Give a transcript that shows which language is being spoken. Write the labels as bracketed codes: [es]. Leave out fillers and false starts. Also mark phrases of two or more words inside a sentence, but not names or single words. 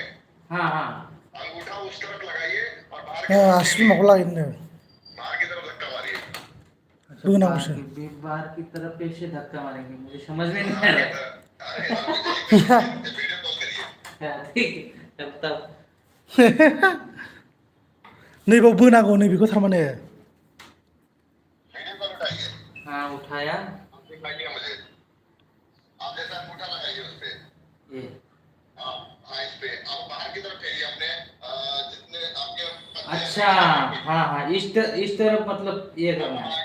[hi] हाँ अंगूठा उस तरफ लगाइए और बाहर की तरफ धक्का मारिए। बाहर की तरफ कैसे धक्का मारेंगे? मुझे समझ में नहीं आ रहा। [en] video call [hi] करिए। ठीक है तब। [brx] नैबाव बोनांगौ नैबेखौ थारमाने। [en] video call [hi] उठाइए। हाँ उठाया। दिखाइए मुझे। आप जैसा अंगूठा लगाइए उस पे। ये हाँ इस पे आप बाहर की तरफ फेरिए अपने जितने आपके। अच्छा हाँ इस तरफ मतलब ये करना है।